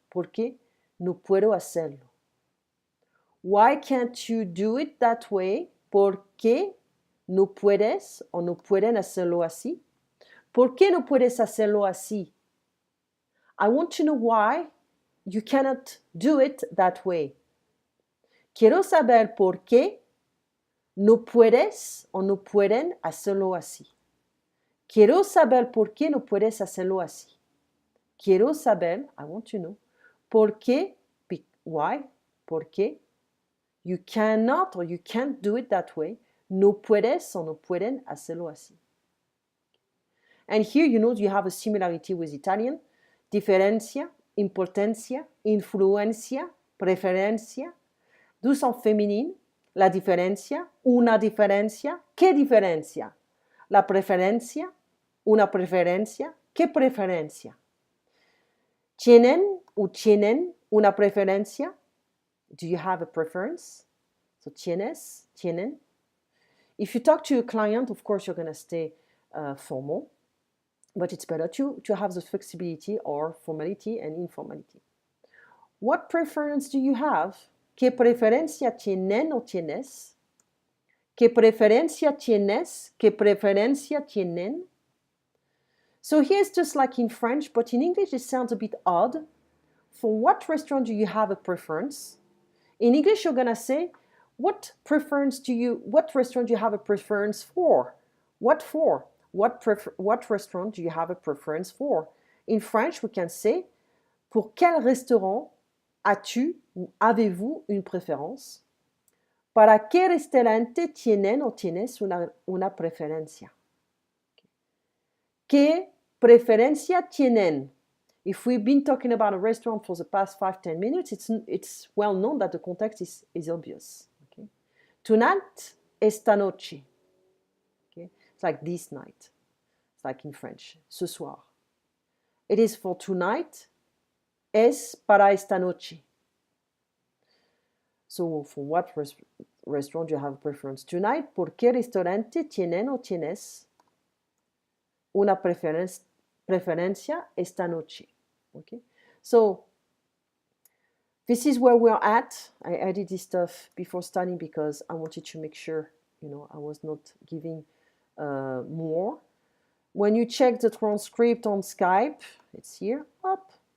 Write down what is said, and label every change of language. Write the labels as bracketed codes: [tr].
[es] Porque no puedo hacerlo. [en] Why can't you do it that way? [es] Porque no puedes o no pueden hacerlo así. ¿Por qué no puedes hacerlo así? [en] I want to know why you cannot do it that way. [es] Quiero saber por qué no puedes o no pueden hacerlo así. Quiero saber por qué no puedes hacerlo así. Quiero saber, [en] I want to know, [es] por qué, [en] why, por qué you cannot or you can't do it that way. [es] No puedes o no pueden hacerlo así. [en] And here you know you have a similarity with Italian. [es] Diferencia, importancia, influencia, preferencia. [en] Those are feminine. [es] La diferencia, una diferencia. ¿Qué diferencia? La preferencia, una preferencia. ¿Qué preferencia? ¿Tienen o tienen una preferencia? [en] Do you have a preference? So [es] tienes, tienen. [en] If you talk to a client, of course, you're going to stay formal. But it's better to have the flexibility or formality and informality. What preference do you have? [es] ¿Qué preferencia tienen o tienes? ¿Qué preferencia tienes? ¿Qué preferencia tienen? [en] So here's just like in French, but in English it sounds a bit odd. For what restaurant do you have a preference? In English you're gonna say, what restaurant do you have a preference for? What for? What restaurant do you have a preference for? In French, we can say, [fr] pour quel restaurant as-tu ou avez-vous une préférence? [es] ¿Para qué restaurante tienen o tienes una preferencia? ¿Qué preferencia tienen? [en] If we've been talking about a restaurant for the past 5-10 minutes, it's well known that the context is obvious. Okay? Tonight, [es] esta noche. [en] Okay? It's like this night. It's like in French, [fr] ce soir. [en] It is for tonight, [es] es para esta noche. [en] So for what restaurant do you have a preference? Tonight, [es] ¿por qué restaurante tienen o tienes una preferencia esta noche. [en] Okay, so this is where we're at. I added this stuff before starting because I wanted to make sure, I was not giving more. When you check the transcript on Skype, it's here, up.